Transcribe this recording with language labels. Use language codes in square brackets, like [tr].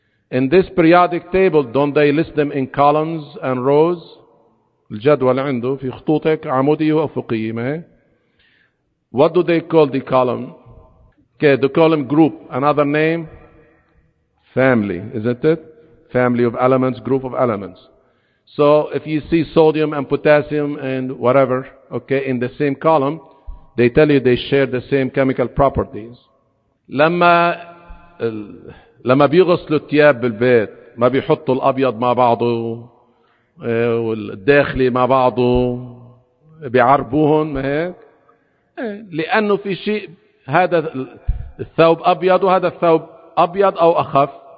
[en] In this periodic table, don't they list them in columns and rows? [ar] الجدول عنده في خطوطك عمودي وأفقي. [en] What do they call the column? Okay, they call them group. Another name? Family, isn't it? Family of elements, group of elements. So if you see sodium and potassium and whatever, okay, in the same column, they tell you they share the same chemical properties. [ar] لما بيغسلوا الثياب بالبيت ما بيحطوا الابيض مع بعضه والداخلي مع بعضه، بيعربوهن، ما هيك؟ لانه في شيء، هذا الثوب ابيض وهذا الثوب ابيض او اخف،